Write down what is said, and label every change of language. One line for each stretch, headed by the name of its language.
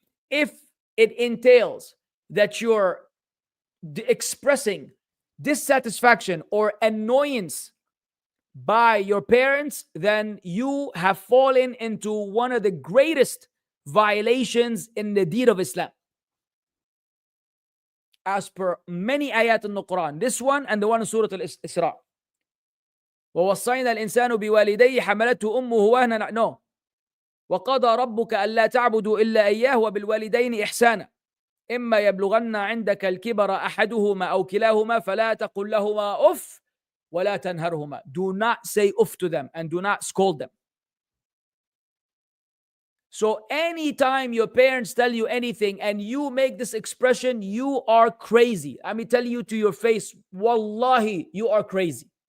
English: If it entails that you're expressing dissatisfaction or annoyance by your parents, then you have fallen into one of the greatest violations in the deed of Islam. As per many ayat in the Quran, this one and the one in Surah Al-Isra.
Arabic: وَوَصَّيْنَا الْإِنسَانُ بِوَالِدَيْهِ حَمَلَتْهُ أُمُّهُ وَهْنًا. No. وقضى ربك ألا تعبدوا إلا إياه وبالوالدين إحسانا إما يبلغن عندك الكبر أحدهما أو كلاهما فلا تقل لهما أف ولا تنهرهما.
English: Do not say uff to them and do not scold them. So anytime your parents tell you anything and you make this expression, you are crazy. Let me tell you to your face, wallahi, you are crazy.